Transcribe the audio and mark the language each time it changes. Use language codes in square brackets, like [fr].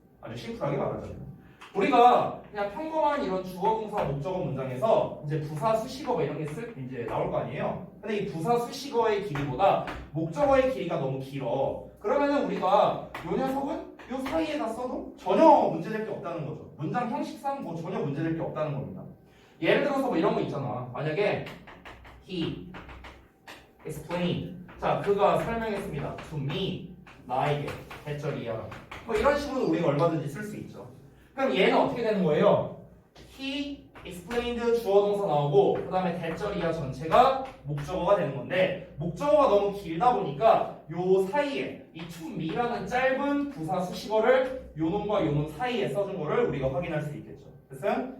[ko] 아주 심플하게 말하자면. 우리가 그냥 평범한 이런 주어 동사 목적어 문장에서 이제 부사 수식어 뭐 이런 게 이제 나올 거 아니에요. 근데 이 부사 수식어의 길이보다 목적어의 길이가 너무 길어. 그러면은 우리가 요 녀석은 요 사이에다 써도 전혀 문제될 게 없다는 거죠. 문장 형식상 뭐 전혀 문제될 게 없다는 겁니다. 예를 들어서 뭐 이런 거 있잖아. 만약에 [en] he explained. [ko] 자, 그가 설명했습니다. [en] to me. [ko] 나에게. 대절이야. 뭐 이런 식으로 우리가 얼마든지 쓸 수 있죠. 그럼 얘는 어떻게 되는 거예요? [en] he explained [ko] 주어 동사 나오고 그 다음에 대절이야 전체가 목적어가 되는 건데 목적어가 너무 길다 보니까 요 사이에 이 [en] to me [ko] 라는 짧은 부사 수식어를 요 놈과 요 놈 사이에 써준 거를 우리가 확인할 수 있겠죠. 됐어요?